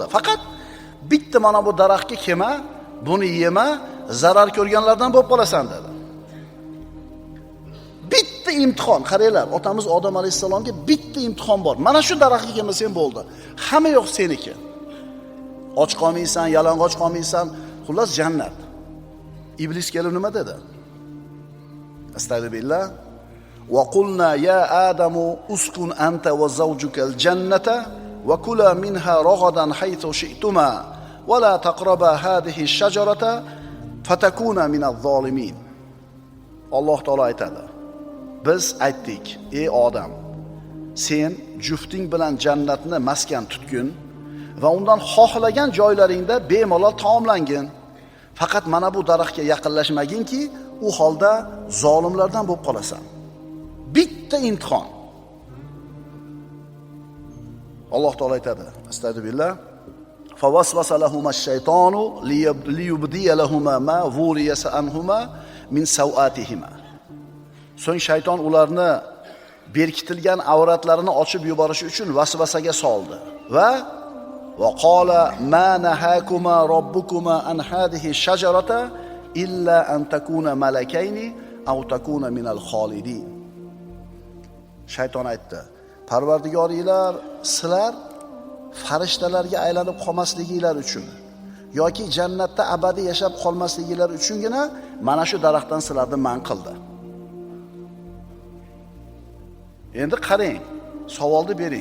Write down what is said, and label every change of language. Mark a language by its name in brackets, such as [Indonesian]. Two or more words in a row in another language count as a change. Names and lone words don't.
[Uzbek] Faqat bitta mana bu daraxtga kelma, buni yema, zarar ko'rganlardan bo'lib qolasan dedi. Bitta imtihon, qaranglar, otamiz Odam alayhisalomga bitta imtihon bor. Mana shu daraxtga kelmasang bo'ldi. Hamma yo'q seniki. Och qolmaysan, yalang'och qolmaysan, xullas jannat. Iblis kelib nima dedi? Astagfirullah. [Arabic] وقلنا يا آدم اسكن أنت وزوجك الجنة وكلا منها رغدا حيث شئتما ولا تقربا هذه الشجرة فتكونا من الظالمين. [Uzbek] Alloh taolo aytadi. Biz aytdik, ey odam, sen jufting bilan jannatni maskan tutgin va undan xohlagan joylaringda bemalol taomlangin. Faqat mana bu daraxtga yaqinlashmaginki, u holda zolimlardan bo'lib qolasan. Bitta imtihon. Alloh taolo aytadi. Astagfirullah. [Arabic] فوسوس لهما الشيطان ليبدي لهما ما ووري عنهما من سوآتهما. [Uzbek] So'ng shayton ularni berkitilgan avratlarini ochib yuborish uchun vasvasaga soldi va [Arabic] قال ما نهاكما ربكما عن هذه الشجرة إلا أن تكونا ملكين أو تكونا من الخالدين. [Uzbek] Shayton aytdi: Parvardigoringlar sizlar farishtalarga aylanib qolmasliginglar uchun yoki jannatda abadiy yashab qolmasliginglar uchungina mana shu daraxtdan sizlarni man qildi. Endi qarang, savolni bering.